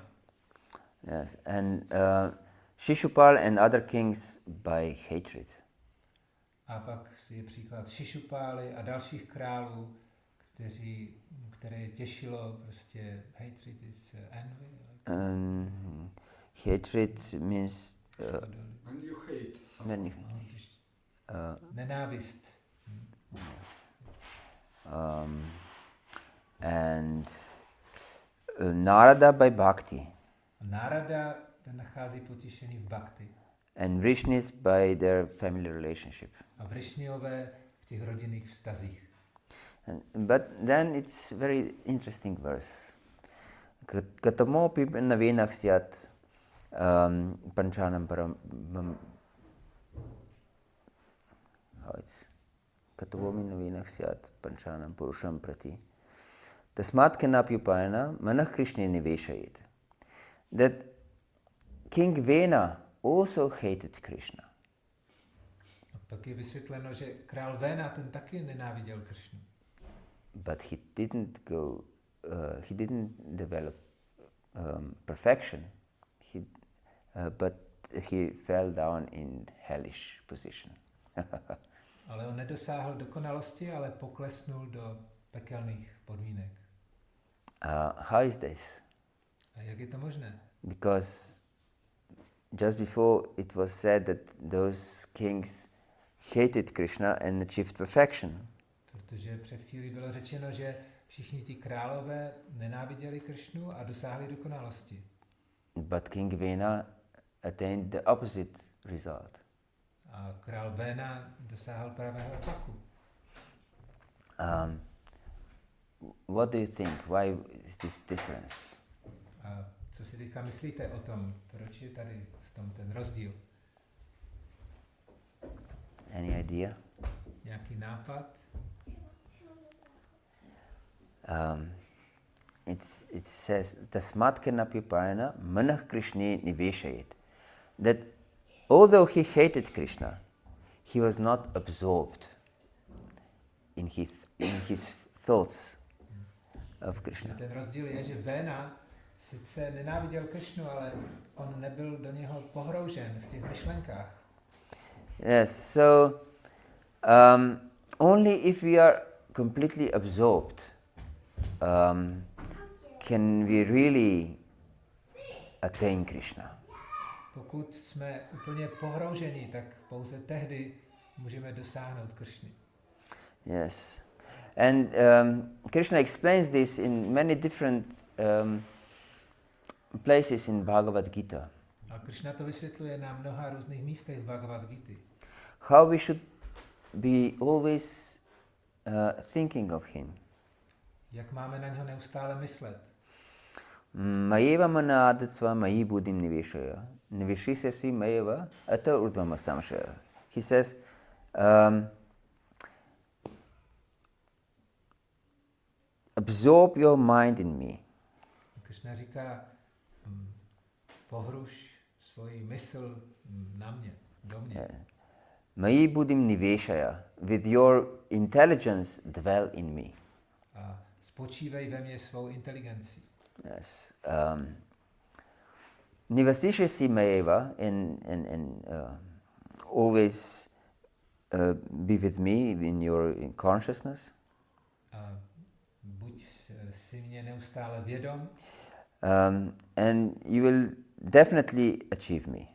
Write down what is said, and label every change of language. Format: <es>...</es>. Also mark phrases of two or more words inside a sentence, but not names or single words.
<en>Yes, and Shishupal and other kings by hatred.</en> <cs>A pak je příklad Šišupály a dalších králů, které těšilo prostě</cs> <en>hatred is envy. Hatred means When you hate someone.</en> <cs>Nenávist.</cs> <en>Yes. And Narada by bhakti.</en> <cs>Narada ten nachází potěšení v bhakti.</cs> <en>And Vrishnis by their family relationship.</en> <cs>A Vrishniové v těch rodinných vztazích.</cs> <en>But then it's very interesting verse.</en> <sa>कतमोपि नविनच् स्यात् पञ्चानां परं कतमोपि नविनच् स्यात् पञ्चानां पुरुषं प्रति. तस्मात् केनाप्युपायन मनः कृष्णे निवेशयित्.</sa> <en>That King Vena also hated Krishna.</en> <cs>A pak je vysvětleno, že král Vena ten taky nenáviděl Krišnu.</cs> <en>But he didn't develop perfection. But he fell down in hellish position.</en> <cs>Ale on nedosáhl dokonalosti, ale poklesnul do pekelných podmínek.</cs> <en>How is this?</en> <cs>A jak je to možné?</cs> <en>Because just before it was said that those kings hated Krishna and achieved perfection.</en> <cs>Protože před chvílí bylo řečeno, že všichni ti králové nenáviděli Krišnu a dosáhli dokonalosti.</cs> <en>But King Vena attained the opposite result.</en> <cs>A král Vena dosáhl pravého opaku.</cs> <en>What do you think? Why is this difference?</en> <cs>A co si teďka myslíte o tom? Proč je tady v tom ten rozdíl?</cs> <en>Any idea?</en> <cs>Nějaký nápad?</cs> <en>It says</en> <sa>तस्मात् केनाप्युपायन मनः कृष्णे निवेशयित्.</sa> <en>That although he hated Krishna, he was not absorbed in his thoughts of Krishna.</en> <cs>Ten rozdíl je, že Vena sice nenáviděl Krišnu, ale on nebyl do něho pohroužen v těch myšlenkách.</cs> <en>Yes, so only if we are completely absorbed can we really attain Krishna.</en> <cs>Pokud jsme úplně pohrouženi, tak pouze tehdy můžeme dosáhnout Krišny.</cs> <en>Yes, and Krishna explains this in many different places in Bhagavad-gita.</en> <cs>A Krišna to vysvětluje na mnoha různých místech v Bhagavad-gita.</cs> <en>How we should be always thinking of him.</en> <cs>Jak máme na něho neustále myslet.</cs> <sa>मयेव मन अदत्स्व मयि बुद्धिं निवेशय. निवेशिषसि मयेव अत ऊर्ध्वम संशय.</sa> <en>He says, absorb your mind in me.</en> <cs>Krišna říká, pohruš svoji mysl na mě, do mě.</cs> <sa>मयि बुद्धिं निवेशय.</sa> <en>With your intelligence dwell in me.</en> <cs>A spočívej ve mně svou inteligenci.</cs> <en>Yes.</en> <sa>निवसिषसि मयेव</sa> <en>and always be with me in your consciousness.</en> <cs>Buď si mě neustále vědom.</cs> <en>And you will definitely achieve me.</en>